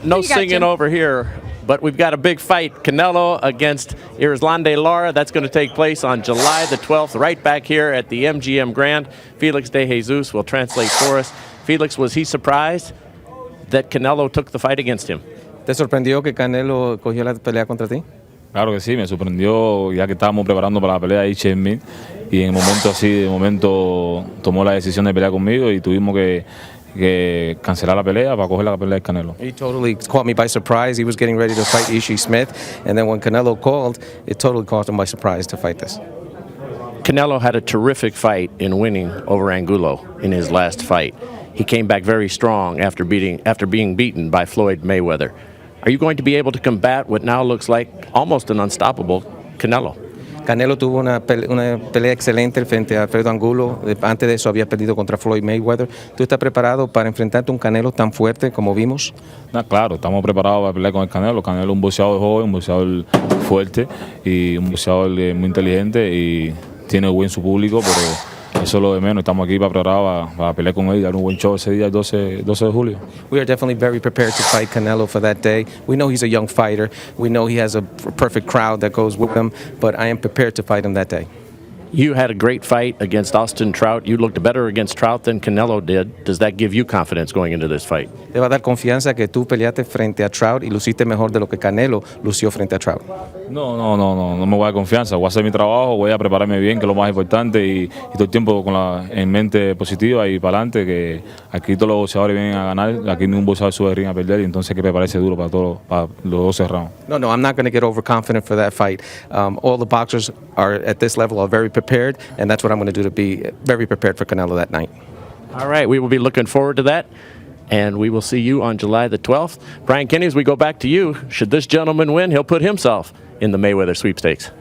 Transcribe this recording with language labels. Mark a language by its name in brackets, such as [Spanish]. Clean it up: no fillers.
[English] No singing over here. But we've got a big fight, Canelo against Irlande Lara. That's going to take place on July the 12th, right back here at the MGM Grand. Felix de Jesus will translate for us. Felix, was he surprised that Canelo took the fight against him? [Spanish] ¿Te sorprendió que Canelo cogió la pelea contra ti? Claro que sí, me sorprendió ya que estábamos preparando para la pelea de Mid y en el momento así, de momento tomó la decisión de pelear conmigo y tuvimos que cancelar la pelea para coger la pelea de Canelo. [English] He totally caught me by surprise. He was getting ready to fight Ishii Smith, and then when Canelo called, it totally caught him by surprise to fight this. Canelo had a terrific fight in winning over Angulo in his last fight. He came back very strong after being beaten by Floyd Mayweather. Are you going to be able to combat what now looks like almost an unstoppable Canelo? [Spanish] Canelo tuvo una pelea excelente frente a Alfredo Angulo. Antes de eso había perdido contra Floyd Mayweather. ¿Tú estás preparado para enfrentarte a un Canelo tan fuerte como vimos? Claro, estamos preparados para pelear con el Canelo. Canelo es un boxeador joven, un boxeador fuerte y un boxeador muy inteligente y tiene buen su público, pero eso es lo de menos. Estamos aquí preparados para pelear con él y dar un buen show ese día, el 12 de julio. [English] We are definitely very prepared to fight Canelo for that day. We know he's a young fighter. We know he has a perfect crowd that goes with him, but I am prepared to fight him that day. You had a great fight against Austin Trout. You looked better against Trout than Canelo did. Does that give you confidence going into this fight? [Spanish] Te va a dar confianza que tú peleaste frente a Trout y luciste mejor de lo que Canelo lució frente a Trout. No me voy a dar confianza. Voy a hacer mi trabajo, voy a prepararme bien, que es lo más importante, y todo el tiempo en mente positiva y para adelante, que aquí todos los boxeadores vienen a ganar. Aquí ningún boxeador sube de ring a perder, y entonces hay que prepararse duro para los 12 rounds. [English] No, I'm not going to get overconfident for that fight. All the boxers are at this level are very prepared, and that's what I'm going to do to be very prepared for Canelo that night. All right, we will be looking forward to that, and we will see you on July the 12th. Brian Kenny, as we go back to you, should this gentleman win, he'll put himself in the Mayweather sweepstakes.